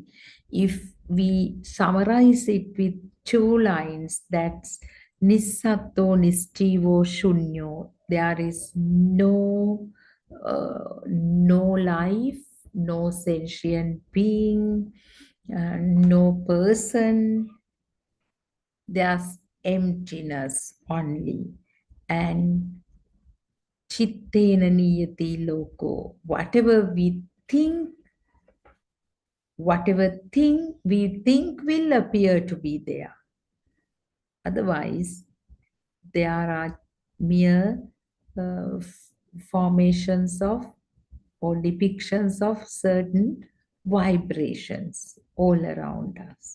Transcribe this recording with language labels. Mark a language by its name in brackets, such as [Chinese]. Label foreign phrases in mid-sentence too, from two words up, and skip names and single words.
[English] If we summarize it with 2 lines, that's [Pali] Nissato Nistivo Shunyo. [English] There is no life, no sentient being, no person, there's emptiness only. [Pali] And chittena niyati loko. [English] Whatever thing we think will appear to be there. Otherwise, there are mere formations of or depictions of certain vibrations all around us.